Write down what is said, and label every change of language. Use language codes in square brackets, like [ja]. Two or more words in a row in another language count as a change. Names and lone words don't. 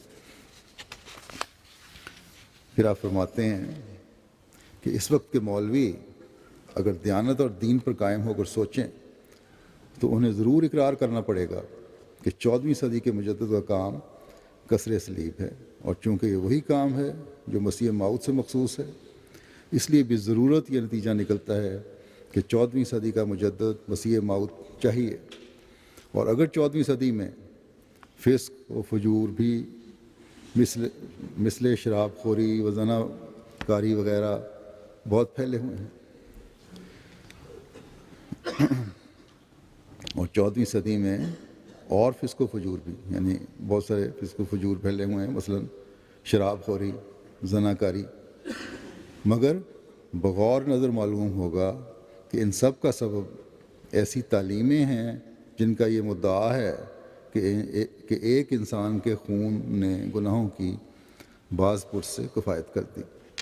[ur] پھر آپ فرماتے ہیں کہ اس وقت کے مولوی اگر دیانت اور دین پر قائم ہو کر سوچیں تو انہیں ضرور اقرار کرنا پڑے گا کہ 14ویں صدی کے مجدد کا کام کسر صلیب ہے، اور چونکہ یہ وہی کام ہے جو مسیح موعود سے مخصوص ہے، اس لیے بھی ضرورت یہ نتیجہ نکلتا ہے کہ 14ویں صدی کا مجدد مسیح موعود چاہیے. اور اگر 14ویں صدی میں فسق و فجور بھی مثل شراب خوری و زنا کاری وغیرہ بہت پھیلے ہوئے ہیں، اور 14ویں صدی میں اور فسق و فجور بھی، یعنی بہت سارے فسق و فجور پھیلے ہوئے ہیں، مثلا شراب خوری، زنا کاری، مگر بغور نظر معلوم ہوگا کہ ان سب کا سبب ایسی تعلیمیں ہیں جن کا یہ مدعا ہے کہ ایک انسان کے خون نے گناہوں کی بعض پرس سے کفایت کر دی.